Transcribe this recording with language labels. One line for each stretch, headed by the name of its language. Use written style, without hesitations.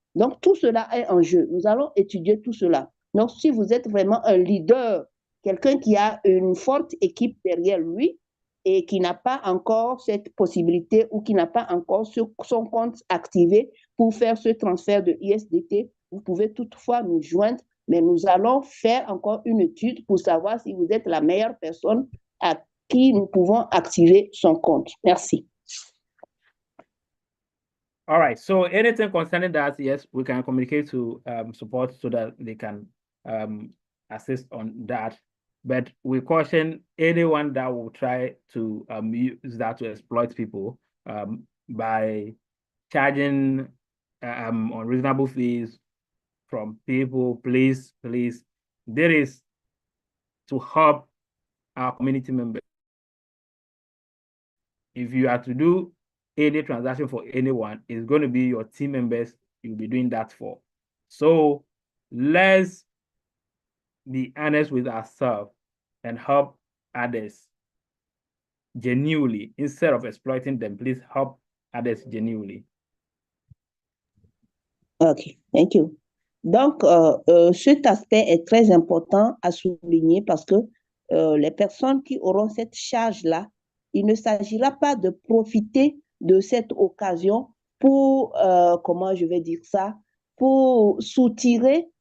French: Donc, tout cela est en jeu. Nous allons étudier tout cela. Donc, si vous êtes vraiment un leader, quelqu'un qui a une forte équipe derrière lui et qui n'a pas encore cette possibilité ou qui n'a pas encore son compte activé pour faire ce transfert de USDT, vous pouvez toutefois nous joindre, mais nous allons faire encore une étude pour savoir si vous êtes la meilleure personne à qui nous pouvons activer son compte. Merci.
English: All right. So anything concerning that, yes, we can communicate to support so that they can assist on that. But we caution anyone that will try to use that to exploit people by charging unreasonable fees from people. Please, there is to help our community members. If you are to do any transaction for anyone, it's going to be your team members you'll be doing that for. So let's be honest with ourselves and help others genuinely instead of exploiting them. Please help others genuinely. OK, thank you.
French: Donc, cet aspect est très important à souligner parce que les personnes qui auront cette charge-là, il ne s'agira pas de profiter de cette occasion pour, comment je vais dire ça, pour soutirer